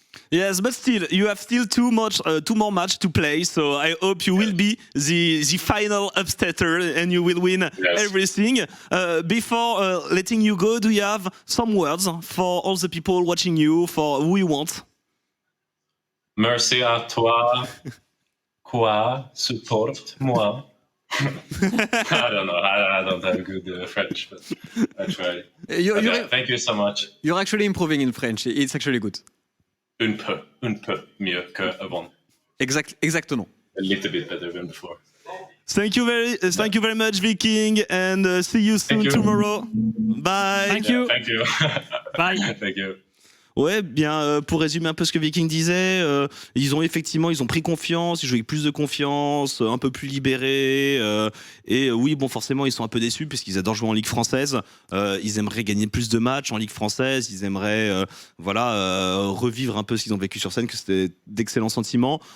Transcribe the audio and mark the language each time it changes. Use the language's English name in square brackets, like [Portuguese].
[English] Yes, but still, you have still two more matches to play. So I hope you will be the final upsetter and you will win everything. Before letting you go, do you have some words for all the people watching you, for who you want? [French] Merci à toi, quoi support moi. [English] I don't know. I don't have good French, but I try. Thank you so much. You're actually improving in French. It's actually good. [French] Un peu mieux qu'avant. Exactement. [English] A little bit better than before. Thank you very much, Viking, and see you soon tomorrow. Bye. Thank you. Thank you. Bye. Thank you. [French] Ouais, bien, pour résumer un peu ce que Viking disait, ils ont pris confiance, ils jouent avec plus de confiance, un peu plus libérés, et oui, bon, forcément, ils sont un peu déçus puisqu'ils adorent jouer en Ligue française, ils aimeraient gagner plus de matchs en Ligue française, ils aimeraient, revivre un peu ce qu'ils ont vécu sur scène, que c'était d'excellents sentiments.